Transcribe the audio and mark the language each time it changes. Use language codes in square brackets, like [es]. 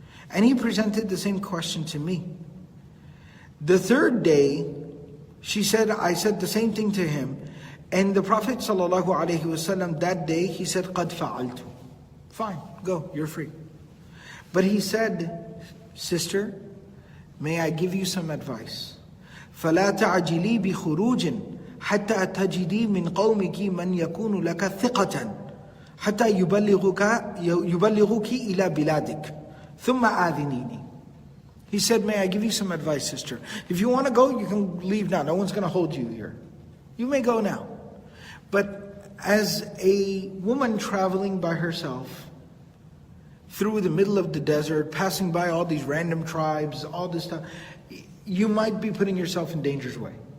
[en] And he presented the same question to me. The third day, she said, I said the same thing to him. And the Prophet ﷺ that day, he said, [ar] قَدْ فَعَلْتُ. [en] Fine, go, you're free. But he said, sister, may I give you some advice? [ar] فَلَا تَعْجِلِي بِخُرُوجٍ حتى تجدي من قومك من يكون لك ثقة حتى يبلغك إلى بلادك ثم آذنيني. [en] He said, may I give you some advice, sister? If you want to go, you can leave now. No one's going to hold you here. You may go now. But as a woman traveling by herself through the middle of the desert, passing by all these random tribes, all this stuff, you might be putting yourself in danger's way.